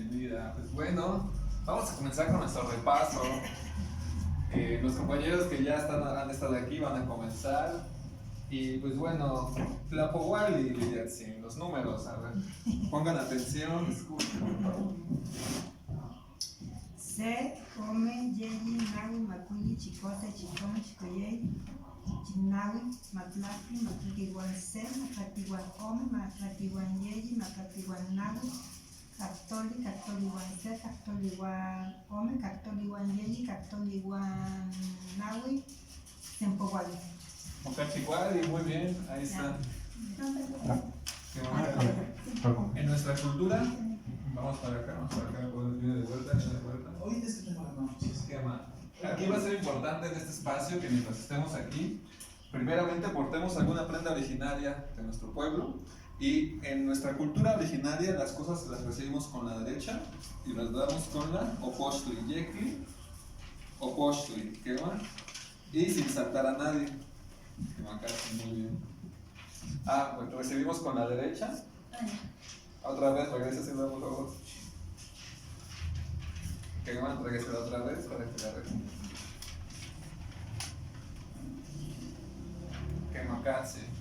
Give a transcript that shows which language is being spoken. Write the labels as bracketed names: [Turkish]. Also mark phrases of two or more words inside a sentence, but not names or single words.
[Spanish] Pues bueno, Vamos a comenzar con nuestro repaso. Los compañeros que ya han estado aquí van a comenzar. Y pues bueno, Tlapohuali, Lidiatsin, los números, a ver. Pongan atención, escuchen, por favor. [Nahuatl languages] Se, come, yeyi, nawi, macuyi, chicote, chicome, chicoyey, chinawi, matlati, matlatiwan se, matlatiwan come, matlatiwan yeyi, matlatiwan nawi, cactoli, cactoliwan se, cactoliwan come, cactoliwan yeyi, cactoliwan nawi, sempohuali. Mocachihuali, [Spanish] muy bien, ahí está. Qué bueno. En nuestra cultura, vamos para acá, viene de vuelta, viene de vuelta. Ahorita es que tengo las manos. Esquema. Aquí va a ser importante en este espacio que mientras estemos aquí, primeramente portemos alguna prenda originaria de nuestro pueblo. Y en nuestra cultura originaria las cosas las recibimos con la derecha y las damos con la [Nahuatl languages] opochtli, yekli, opochtli, ¿quema? [Spanish] Y sin saltar a nadie. Muy bien. Pues recibimos con la derecha. Otra vez, regresa por favor. [Nahuatl languages] ¿Quema? [Spanish] Regresa otra vez para que la reciban. Quema casi.